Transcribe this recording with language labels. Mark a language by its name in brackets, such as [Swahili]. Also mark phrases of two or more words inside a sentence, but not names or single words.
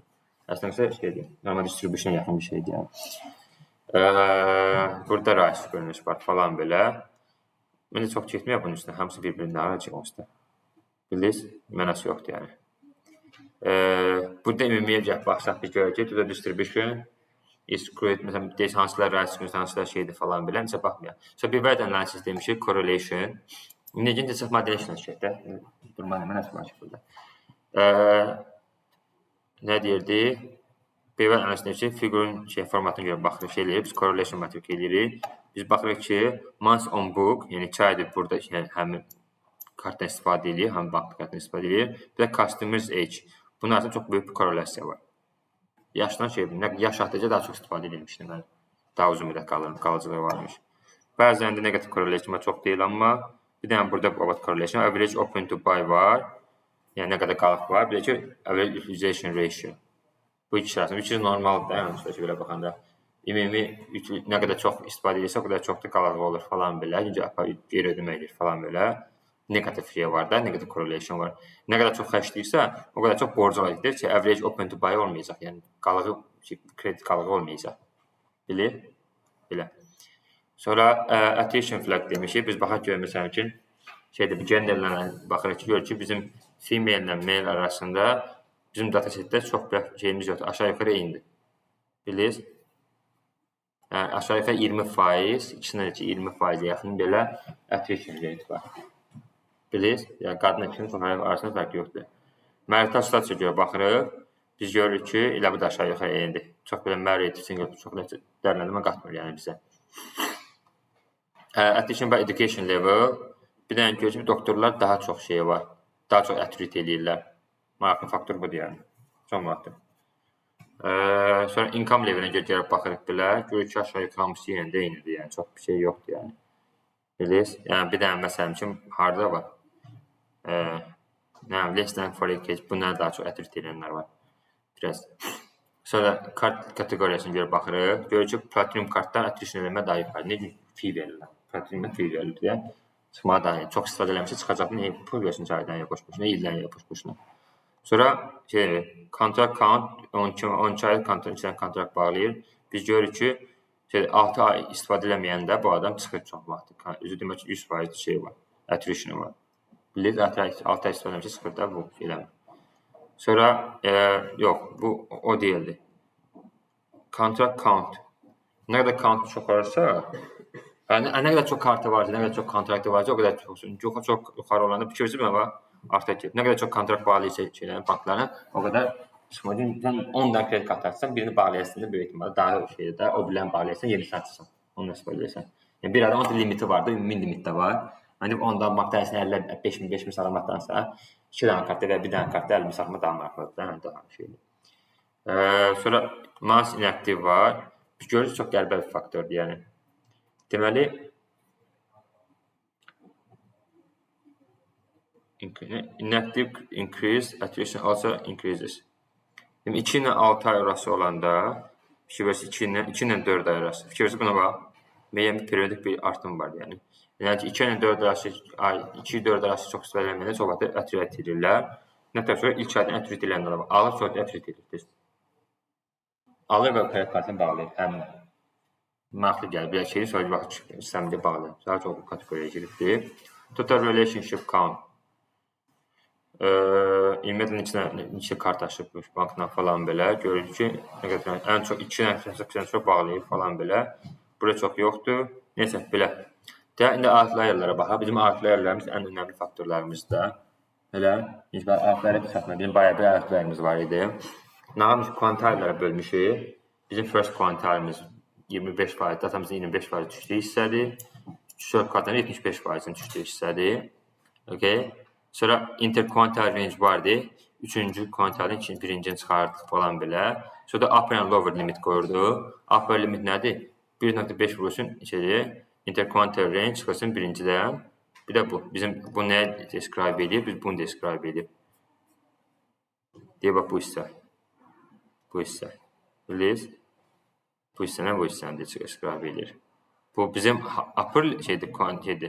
[Azerbaijani] Əslində şeydir, [English] normal distribution [Azerbaijani] yaxın bir şeydir yəni. Burada ray sükunuz var falan belə. Mən də çox getməyəm bunun üstünə, hamısı bir-birindən aracaq onsuz da. Bilirsiniz, mənası yoxdur yəni. Burada ümumiyyətlə baxsaq bir görəcək, burada [English] distribution is create, [Azerbaijani] məsələn, deyək hansılar ray sükunuz, hansılar şeydir falan belə, necə baxmayaq. So, bir vəd analisis demişik, correlation. Necə desək, modellation şəkildə də. Durmayın, mən əsas başlayıb burada. Nə deyirdi? Bir vəd analisis demişik, figurun formatına görə baxırıq, şey eləyirik, biz correlation metrik eləyirik. Biz baxırıq ki, [English] months on book, [Azerbaijani] yəni 2 aydır burada həmin kartdan istifadə edilir, həmin bank kartdan istifadə edilir. Bir də [English] customers age. [Azerbaijani] Bunun arasında çox böyük bir korrelasya var. Yaşdan yaş artdıqca daha çox istifadə edilmişdir. Yəni, daha uzun müddət qalıcılığı varmış. Bəzən də negativ correlation çox deyil, amma bir dənə burada correlation, [English] average open to buy [Azerbaijani] var. Yəni, nə qədər qalıq var. Bir də ki, [English] average utilization ratio. [Azerbaijani] Bu ikisi arasında. Bu ikisi normaldır. Yəni, belə baxanda. Ümumi nə qədər çox istifadə edirsə, o qədər çox da qalığı olur falan belə. Geri ödəmə edir falan belə. Negativ şey var da, negativ correlation var. Nə qədər çox xərcləyirsə, o qədər çox borcu olacaqdır ki, [English] average open to buy olmayacaq. [Azerbaijani] Yəni qalığı, kredit qalığı olmayacaq. Bilir? Belə. Sonra [English] attrition flag [Azerbaijani] demişik. Biz baxaq görək məsələn ki, şeydə bir genderlərlə baxırıq ki, görürük ki, bizim female ilə male arasında bizim datasetdə çox bir şeyimiz yoxdur. Aşağı yuxarı eynidir. Bilirsiniz? Yəni aşağı yuxarı 20%, ikisindən ki 20% yaxın belə [English] attrition rate [Azerbaijani] var. Bilirsiniz? Yəni qadın ikisinin çox arasında fərq yoxdur. [English] Marital status'a [Azerbaijani] görə baxırıq. Biz görürük ki, elə bu da aşağı yuxarı eynidir. Çox belə [English] married, single, [Azerbaijani] çox dərləndirmə qatmır yəni bizə. [English] Attrition by education level. [Azerbaijani] Bir dənə görürük ki, doktorlar daha çox şey var. Daha çox attribute eləyirlər. Maraqlı faktor budur yəni. Çox maraqlı. Sonra [English] income levelinə [Azerbaijani] gəlib baxırıq belə. Görürük ki, aşağı yuxarı hamısı yerində eynidir. Yəni çox bir şey yoxdur yəni. Bilirsiniz? Yəni bir dənə məsələn üçün harda var? [English] Less than for case [Azerbaijani] bunlar daha çox attribute edənlər var. Biraz. Sonra kart kateqoriyasına görə baxırıq. Görürük ki, platinum kartlar attrition eləmə daha yuxarı. Necə fee verirlər? Platinum fee verilir deyə. Çıxmağa daha yəni. Çox istifadə eləmişsə çıxacaqdır. Pul versin aydan ya boş-boşuna, ildən ya boş-boşuna. Sonra [English] contract count [Azerbaijani] 12 ay kontrakt bağlayır. Biz görürük ki, 6 ay istifadə eləməyəndə bu adam çıxır çox vaxt. Özü demək ki, 100% şey var. Attrition var. Bilirsiniz, 6 ay istifadə eləmişsə çıxır da bu eləmir. Sonra yox, bu o deyildi. [English] Contract count. [Azerbaijani] Nə qədər count çox olursa, nə qədər çox kartı varsa, nə qədər çox kontraktı varsa, o qədər çox olsun. Çox yuxarı olanda fikircə mi var? Artıq ki, nə qədər çox kontrakt bağlayırsa banklarına, o qədər sən 10 dənə kredit kartı açsan, birini bağlayırsan da böyük ehtimalle daha şeydə də, o bilən bağlayırsan, yenisini açırsan. Onu nasıl bağlayırsan? Yəni bir adam onun limiti var da, ümumi limit də var. Hani ondan bankda 5000 salamatdansa, 2 dənə kartda və bir dənə kartda 50 salama daha maraqlıdır. Yəni daha şeydir. Sonra [English] mass inactive [Azerbaijani] var. Biz görürük çox qəribə bir faktordur yəni. [English] Deməli inactive increase, attrition also increases. [Azerbaijani] 2 ilə 6 ay arası olanda, fikirləşsə 2 ilə 4 ay arası. Fikirləşsə buna bax, müəyyən bir periodik bir artım var yəni. Yəni 2 ilə 4 arası, 2-4 arası çox istifadə eləməyəndə çox vaxt attribute edirlər. Nətər sonra ilk aydan attribute edilənlər var. Alır sonra attribute edir. Alır və kredit kartını bağlayır həmin. Maraqlı gəlir, bir şeyi sonra vaxt sistemdə bağlayır. Daha çox bu kateqoriyaya giribdir. [English] Total relationship count. [Azerbaijani] Ümumiyyətlə neçə kart açıbmış bankdan falan belə. Görürük ki, nə qədər ən çox 2 dənə çox bağlayır falan belə. Burada çox yoxdur. Neysə, belə. İndi outlierlərə baxaq. Bizim outlierlərimiz ən önəmli faktorlarımızdır. Elə, outlierə bir satma. Bizim bayağı bir outlierimiz var idi. Nağımız quantilelərə bölmüşük. Bizim [English] first quantileimiz [Azerbaijani] 25%, datamızın 25% düşdüyü hissədir. Short kartların 75%-in düşdüyü hissədir. Okay. Sonra [English] interquantile range [Azerbaijani] vardı. 3-cü quantile'ın birincini çıxardıq falan belə. Sonra da [English] upper and lower limit [Azerbaijani] qoyurdu. [English] Upper limit [Azerbaijani] nədir? 1.5 vurulsun [English] interquantile range [Azerbaijani] çıxırsın birincidən. Bir də bu. Bizim bu nəyə describe edir? Biz bunu describe edir. Deyə bax bu hissə. Bu hissə. Bilirsiniz? Bu hissənə bu hissəni də çıxıb edir. Bu bizim upper şeydir, quantity'dir.